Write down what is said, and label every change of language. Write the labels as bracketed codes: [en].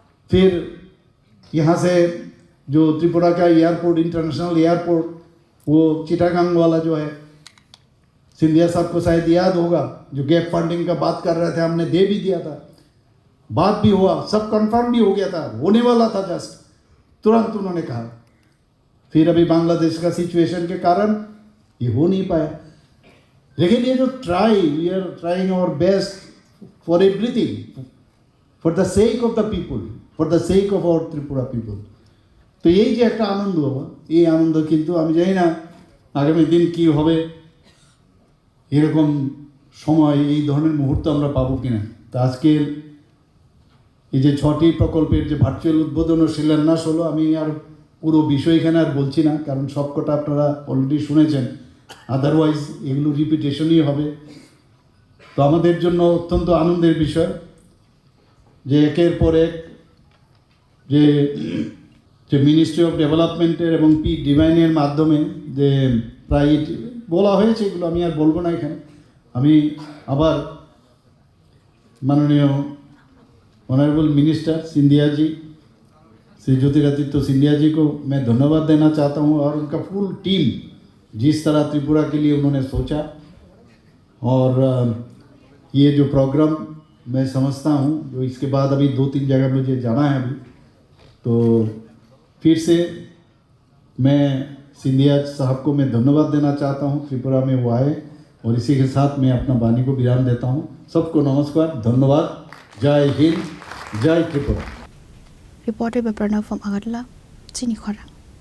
[hi] फिर यहाँ से जो त्रिपुरा का एयरपोर्ट, इंटरनेशनल एयरपोर्ट, वो चिटागांग वाला जो है, सिंधिया साहब को शायद याद होगा, जो गैप फंडिंग का बात कर रहे थे, हमने दे भी दिया था, बात भी हुआ, सब कंफर्म भी हो गया था, होने वाला था, जस्ट तुरंत उन्होंने कहा। फिर अभी बांग्लादेश का सिचुएशन के कारण ये हो नहीं पाया। लेकिन ये जो [en] We are trying our best for everything, for the sake of the people, for the sake of our Tripura people. [bn] तो এই যে একটা আনন্দ, এই আনন্দ কিন্তু আমি জানি না আগামী দিন কি হবে, এরকম সময় এই ধরনের মুহূর্ত আমরা পাবো কিনা। তো আজকের এই যে 6টি প্রকল্পের যে ভার্চুয়াল উদ্বোধন ও শিলান্যাস হলো, আমি আর পুরো বিষয় এখানে আর বলছি না, কারণ সবকটা আপনারা অলরেডি শুনেছেন, আদারওয়াইজ এগুলো রিপিটেশনই হবে। তো আমাদের জন্য অত্যন্ত আনন্দের বিষয় যে একের পর এক যে মিনিস্ট্রি অফ ডেভেলপমেন্টের এবং পি ডিভাইনের মাধ্যমে যে প্রায় বলা হয়েছে, এগুলো আমি আর বলবো না এখানে। আমি আবার [hi] माननीय ऑनरेबल मिनिस्टर सिंधिया जी, श्री ज्योतिरादित्य सिंधिया जी को मैं धन्यवाद देना चाहता हूं, और उनका फुल टीम जिस तरह त्रिपुरा के लिए उन्होंने सोचा, और ये जो प्रोग्राम मैं समझता हूं, जो इसके बाद अभी 2-3 जगह मुझे जाना है अभी, तो फिर से मैं सिंधिया साहब को मैं धन्यवाद देना चाहता हूं, त्रिपुरा में वो आए, और इसी के साथ मैं अपना वाणी को विराम देता हूं। सबको नमस्कार, धन्यवाद, जय हिंद, जय Tripura. [en] Reported by Pranav from Agartala, Chini Khora.